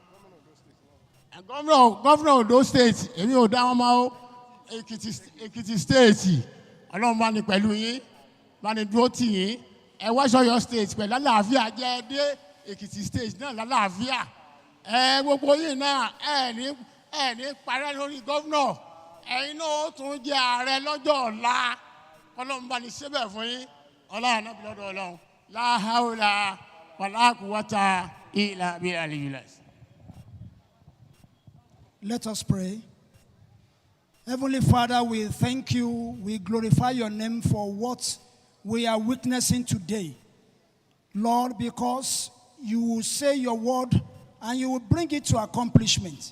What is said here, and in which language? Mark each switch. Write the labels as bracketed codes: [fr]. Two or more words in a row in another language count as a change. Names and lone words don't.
[yo] Governor Ondo state èmi ò dá wọn mọ́ o Ekiti state Ọlọ́run bá ní pẹ̀lú yín bá ní dúró tì yín ẹ wá sọ́yọ́ state pẹ̀lú àlàáfíà jẹ́ dé Ekiti state náà lálàáfíà gbogbo yìí náà ẹ ní parẹ́ lórí gọ́vnọ̀ ẹ̀yin náà ó tún jẹ́ ààrẹ lọ́jọ́ ọ̀la Ọlọ́run bá ní ṣébẹ̀ fún yín Ọlọ́run náà bí lọ́dọ̀ Ọlọ́run [ar] لا حول ولا قوة إلا بالله. [en] Let us pray. Heavenly Father, we thank you. We glorify your name for what we are witnessing today. Lord, because you will say your word and you will bring it to accomplishment.